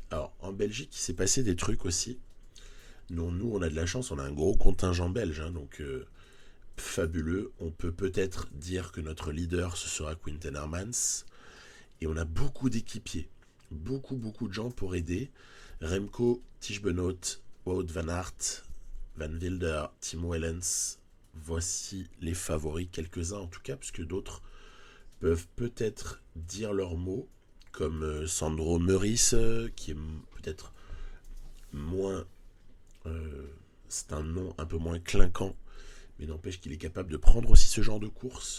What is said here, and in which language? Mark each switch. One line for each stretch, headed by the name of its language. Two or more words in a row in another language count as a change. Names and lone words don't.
French: Alors, en Belgique, il s'est passé des trucs aussi. Nous, on a de la chance, on a un gros contingent belge, donc fabuleux. On peut peut-être dire que notre leader, ce sera Quinten Hermans. Et on a beaucoup d'équipiers, beaucoup de gens pour aider. Remco, Tige Benoot, Wout van Aert, Van Wilder, Timo Wellens. Voici les favoris, quelques-uns en tout cas, puisque d'autres peuvent peut-être dire leurs mots, comme Sandro Meurice, qui est peut-être moins... c'est un nom un peu moins clinquant, mais n'empêche qu'il est capable de prendre aussi ce genre de course.